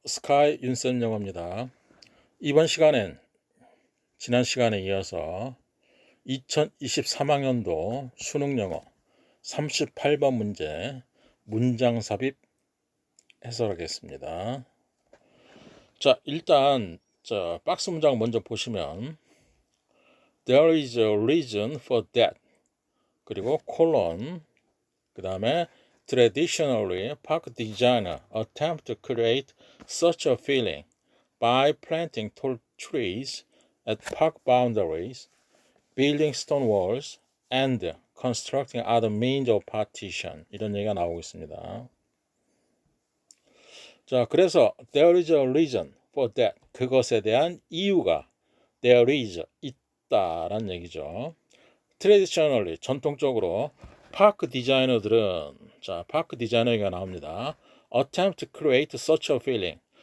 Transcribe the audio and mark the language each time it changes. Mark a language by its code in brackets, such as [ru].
[ko] 스카이 윤쌤 영어입니다. 이번 시간엔 지난 시간에 이어서 2023학년도 수능 영어 38번 문제 문장 삽입 해설하겠습니다. 자, 일단 박스 문장 먼저 보시면 [en] There is a reason for that. [ko] 그리고 콜론, 그 다음에 [en] Traditionally, park designer attempt to create such a feeling by planting tall trees at park boundaries, building stone walls, and constructing other means of partition. [ko] 이런 얘기가 나오고 있습니다. 자, 그래서 [en] there is a reason for that. [ko] 그것에 대한 이유가 there is 있다라는 얘기죠. Traditionally, 전통적으로 파크 디자이너들은 파크 디자이너가 나옵니다. [en] Attempt to create such a feeling.